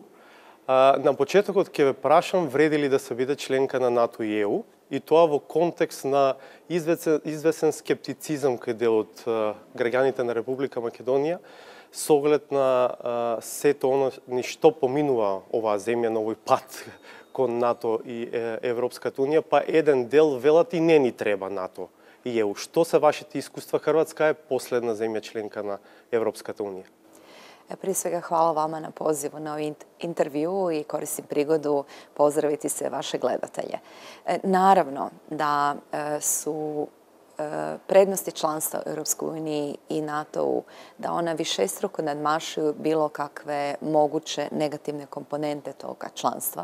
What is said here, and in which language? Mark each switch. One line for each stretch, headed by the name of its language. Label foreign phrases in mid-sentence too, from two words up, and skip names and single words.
Macedonian: На почетокот ќе ве прашам вреди ли да се биде членка на НАТО и ЕУ, и тоа во контекст на извесен скептицизам кај дел од граѓаните на Република Македонија, С оглед на сето оно ништо поминува оваа земја на овој пат кон НАТО и Европската Унија, па еден дел велат и не ни треба НАТО и ЕУ. Што се вашите искуства? Хрватска е последна земја членка на Европската Унија.
Croatian: Prije svega hvala vama na pozivu na ovaj intervju i koristim prigodu pozdraviti sve vaše gledatelje. Naravno da su prednosti članstva u Europskoj uniji i NATO-u, da ona višestruko nadmašuju bilo kakve moguće negativne komponente toga članstva.